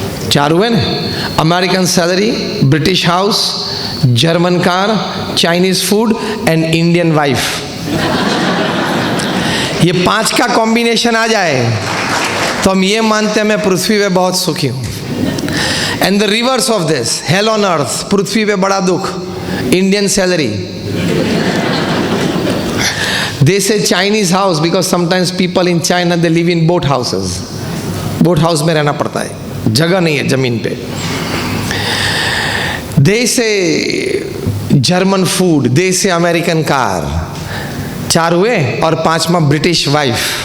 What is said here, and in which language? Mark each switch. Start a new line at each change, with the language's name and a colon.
Hindi: चार हुए ना,
English: American salary, British house, German car, Chinese food and Indian wife.
Hindi: ये 5 का कॉम्बिनेशन आ जाए तो हम ये मानते हैं मैं पृथ्वी पे बहुत सुखी हूँ.
English: and the reverse of this, hell on earth,
Hindi: पृथ्वी पे बड़ा दुख,
English: Indian salary. They say Chinese house because sometimes people in China they live in boat houses.
Hindi: Boat house में रहना पड़ता है, जगह नहीं है जमीन पे.
English: They say German food, they say American car.
Hindi: 4 हुए और 5वां
English: British wife.